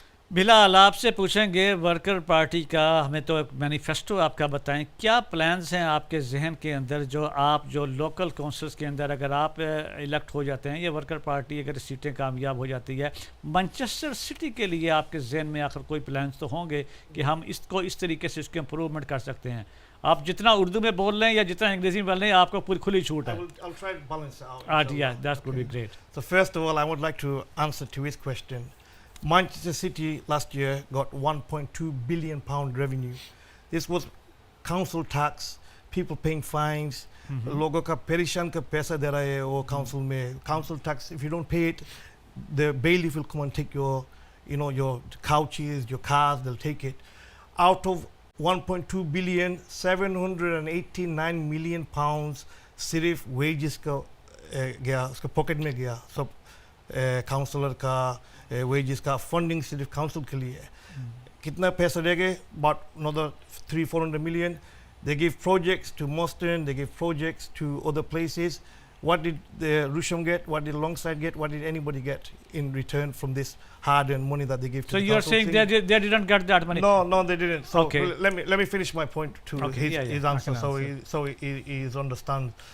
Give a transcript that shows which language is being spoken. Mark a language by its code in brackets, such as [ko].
[ur] بلال آپ سے پوچھیں گے ورکر پارٹی کا، ہمیں تو ایک مینیفیسٹو آپ کا بتائیں، کیا پلانز ہیں آپ کے ذہن کے اندر جو لوکل کونسلز کے اندر اگر آپ الیکٹ ہو جاتے ہیں، یہ ورکر پارٹی اگر سیٹیں کامیاب ہو جاتی ہے، مانچسٹر سٹی کے لیے آپ کے ذہن میں آخر کوئی پلانز تو ہوں گے کہ ہم اس کو اس طریقے سے اس کی امپروومنٹ کر سکتے ہیں. آپ جتنا اردو میں بول رہے ہیں یا جتنا انگریزی میں بول رہے ہیں آپ کو پوری کھلی چھوٹ ہے. [en] I'll try to balance it out. Yeah, that would be great. So first of all, I would like to answer to his question. Manchester City last year got 1.2 billion pound revenue. This was council tax, people paying fines, [ur] logo ka perishan ka paisa de rahe hai wo council mein. [en] Council tax, if you don't pay it, the bailiff will come and take your, your couches, your cars, they'll take it. Out of 1.2 billion, 789 million pounds [ur] صرف wages کا گیا، اس کا pocket میں گیا. سب counsellor کا wages کا funding صرف council کے لیے ہے. کتنا پیسہ دے گئے؟ [en] about another 300-400 million. They give projects to Moston, they give projects to other places. What did the Rusham get? What did Longside get? What did anybody get in return from this hard-earned money that they give to So the you are council saying they didn't get that money? No, they didn't. So Okay. let me finish my point to his answer, so he understands.